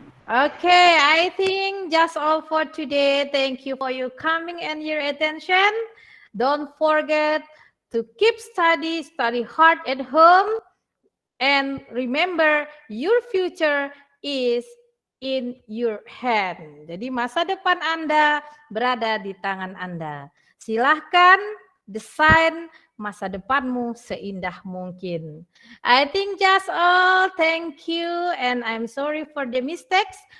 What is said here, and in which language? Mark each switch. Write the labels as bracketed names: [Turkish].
[English] Okay, I think just all for today. Thank you for your coming and your attention. Don't forget to keep study hard at home. And remember, your future is in your hand. [Indonesian] Jadi masa depan Anda berada di tangan Anda. Silahkan desain masa depanmu seindah mungkin. [English] I think just all. Thank you. And I'm sorry for the mistakes.